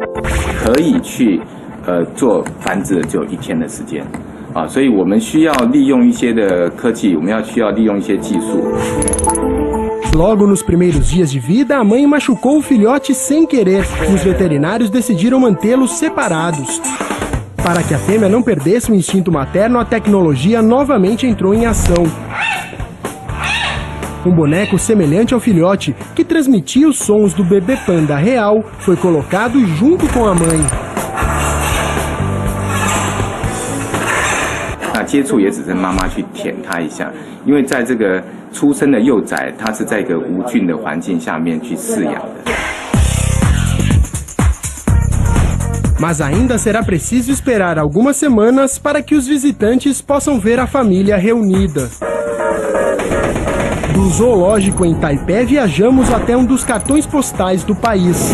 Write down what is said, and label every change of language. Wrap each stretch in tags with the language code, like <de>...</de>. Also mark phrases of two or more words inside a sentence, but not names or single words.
<pt>Logo nos primeiros dias de vida, a mãe machucou o filhote sem querer e os veterinários decidiram mantê-los separados. Para que a fêmea não perdesse o instinto materno, a tecnologia novamente entrou em ação. Um boneco semelhante ao filhote, que transmitia os sons do bebê panda real, foi colocado junto com a mãe.</pt> <zh>接触也只是妈妈去舔它一下，因为在这个出生的幼崽，它是在一个无菌的环境下面去饲养的。</zh> <pt>Mas ainda será preciso esperar algumas semanas para que os visitantes possam ver a família reunida. Do zoológico em Taipei, viajamos até um dos cartões postais do país.</pt>